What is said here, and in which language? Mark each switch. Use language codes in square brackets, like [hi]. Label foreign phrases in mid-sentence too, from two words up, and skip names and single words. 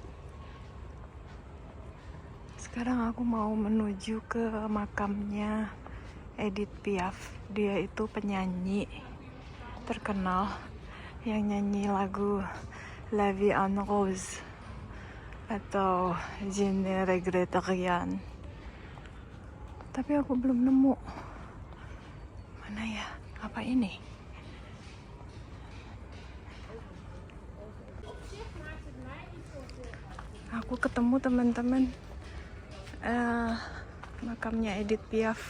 [id] Sekarang aku mau menuju ke makamnya Edith Piaf. Dia itu penyanyi terkenal yang nyanyi lagu La Vie en Rose atau Je ne regrette rien. Tapi aku belum nemu. Mana ya? Apa ini? Aku ketemu, teman-teman, makamnya Edith Piaf.